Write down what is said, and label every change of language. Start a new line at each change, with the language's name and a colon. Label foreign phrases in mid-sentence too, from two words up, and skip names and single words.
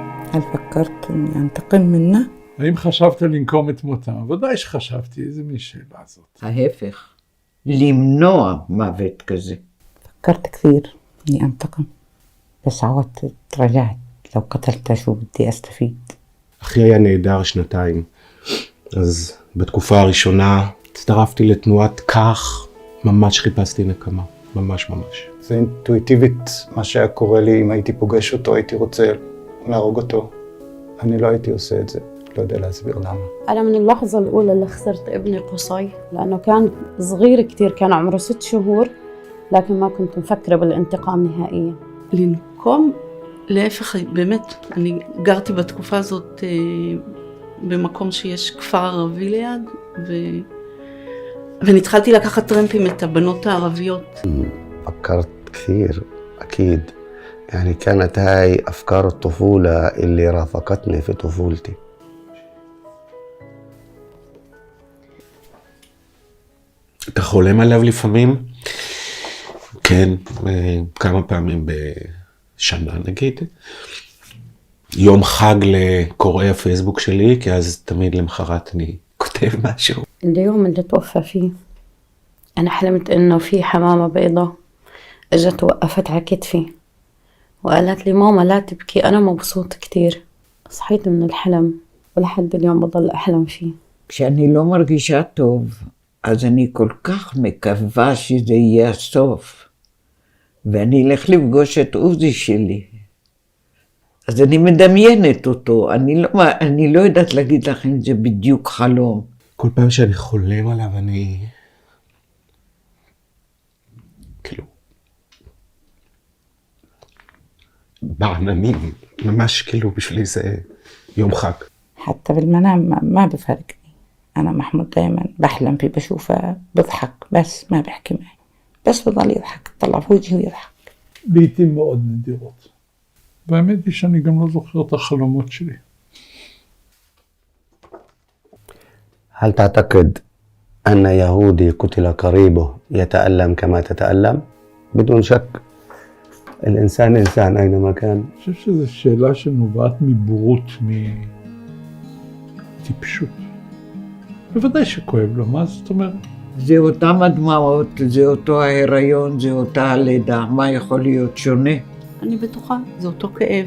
Arabic: هل فكرت إني أنتقم منه؟
Hebrew: האם חשבת לנקום את מותם? ודאי שחשבתי, איזה מין שאלה הזאת. ההפך, למנוע מוות כזה.
Arabic: فكرت كثير إني أنتقم، بس عودت تراجعت، لو قتلته شو بدي أستفيد؟
Hebrew: אחי היה נהדר 2 אז בתקופה הראשונה הצטרפתי לתנועת כך, ממש חיפשתי נקמה, ממש. זה אינטואיטיבית מה שהיה קורה לי, אם הייתי פוגש אותו הייתי רוצה להרוג אותו. אני לא הייתי עושה את זה, לא יודע להסביר למה.
Arabic: أنا من اللحظة الأولى اللي خسرت ابني قصي، لأنه كان صغير كتير، كان عمره 6 شهور، لكن ما كنت مفكرة بالانتقام نهائيا.
Hebrew: לנקום, להפך, באמת, אני גרתי בתקופה הזאת במקום שיש כפר ערבי ליד, ונתחלתי לקחת טרמפים את הבנות הערביות.
Arabic: فكرت كثير أكيد، يعني كانت هاي أفكار الطفولة اللي رافقتني في طفولتي.
Hebrew: אתה חולם עליו לפעמים? כן, כמה פעמים בשנה נגיד. יום חג לקוראי הפייסבוק שלי, כי אז תמיד למחרת אני כותב משהו.
Arabic: اليوم اللي توفى فيه أنا حلمت إنه في حمامة بيضة اجت وقفت على كتفي وقالت لي ماما لا تبكي، أنا مبسوط كتير. صحيت من الحلم ولحد اليوم بضل أحلم فيه.
Hebrew: כשאני לא מרגישה טוב, אז אני כל כך מקווה שזה יהיה הסוף, ואני אלך לפגוש את עוזי שלי. אז אני מדמיינת אותו, אני לא יודעת להגיד לך אם זה בדיוק חלום. כל פעם שאני חולם עליו אני... כאילו... בעננים, ממש כאילו בשבילי זה יום חג.
Arabic: حتى بالمنام ما بفرقني، أنا محمود دايما بحلم فيه بشوفه بضحك بس ما بحكي معي، بس بضل يضحك، طلع في وجهي ويضحك.
Hebrew: לעתים מאוד נדירות. והאמת היא שאני גם לא זוכר את החלומות שלי.
Arabic: هل تعتقد أن يهودي قتل قريبه يتألم كما تتألم؟ بدون شك الإنسان إنسان أينما كان.
Hebrew: אני חושב שזו שאלה שנובעת מבורות, מטיפשות. בוודאי שכואב לו, מה זאת אומרת? זה אותם הדמעות, זה אותו ההיריון, זה אותה הלידה, מה יכול להיות שונה? אני בטוחה, זה אותו כאב.